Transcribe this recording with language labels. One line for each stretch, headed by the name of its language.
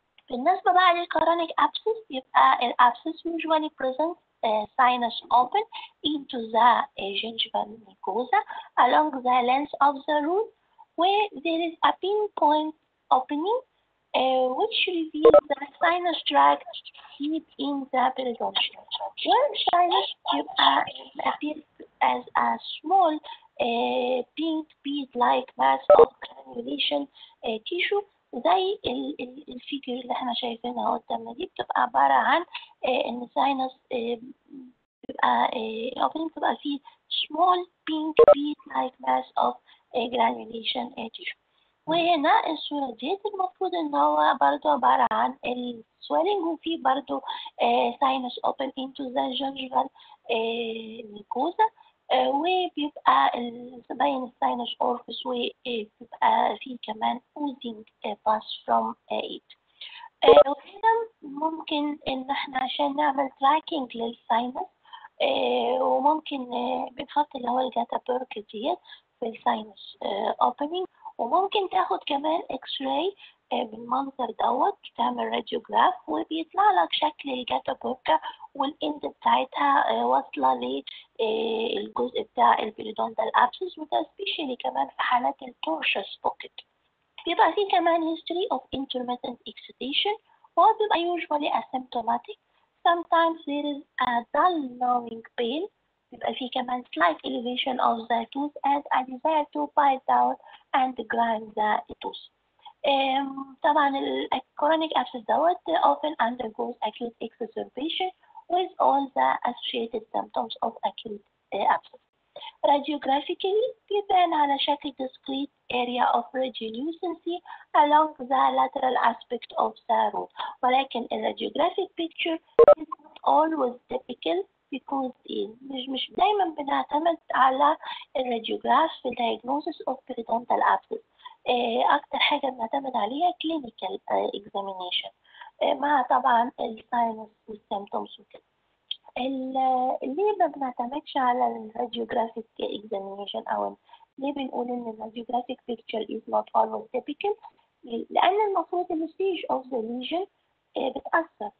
Arabic: بالنسبة بقى
English: للchronic abscess يبقى الabscess usually presents sinus open into the gingival mucosa along the length of the root, where there is a pinpoint opening which reveals the sinus tract deep in the periodontium. Where sinus appears as a small pink bead-like mass of granulation tissue
Arabic: زي الفيجر اللي احنا شايفينها قدامنا دي. بتبقى عبارة عن ان الساينس بتبقى بتبقى فيه
English: small pink bead like mass of granulation tissue.
Arabic: وهنا الصورة دي المفروض ان هو برضو عبارة عن السويلنج، وفيه برضو
English: sinus open into the gingival mucosa،
Arabic: وبيبقى باين الساينس أورفس، وبيبقى فيه كمان
English: oozing pass from it.
Arabic: وهنا ممكن إن إحنا عشان نعمل تراكنج للساينس وممكن بنحط اللي هو الجاتا بيرك ديت في الساينس opening، وممكن تاخد كمان اكس راي بالمنظر دوت، تعمل راديوجراف وبيطلع لك شكل الجاتا بوركا والاند بتاعتها واصله للجزء بتاع البريدونتال ابسس، وده سبيشالي كمان في حالات التورشس بوكيت. بيبقى فيه كمان
English: history of intermittent excitation،
Arabic: وهو بيبقى
English: usually asymptomatic. Sometimes there is a dull gnawing pain.
Arabic: بيبقى فيه كمان
English: slight elevation of the tooth and a desire to bite down and grind the tooth. طبعا chronic abscess that often undergoes acute exacerbation with all the associated symptoms of acute abscess. Radiographically
Arabic: بيبان على شكل
English: discrete area of radiolucency along the lateral aspect of the root، ولكن radiographic picture is not always typical because
Arabic: مش دايما بنعتمد على الراديوجراف في
English: diagnosis of periodontal abscess.
Arabic: أكتر حاجة بنعتمد عليها
English: clinical examination
Arabic: مع طبعا الساينس والسيمتومز وكده. ليه ما بنعتمدش على الراديوجرافيك اكزامينيشن، او ليه بنقول ان الراديوجرافيك بيكتشر
English: is not always typical؟
Arabic: لان المفروض الستيج اوف ذا ليجن بتأثر.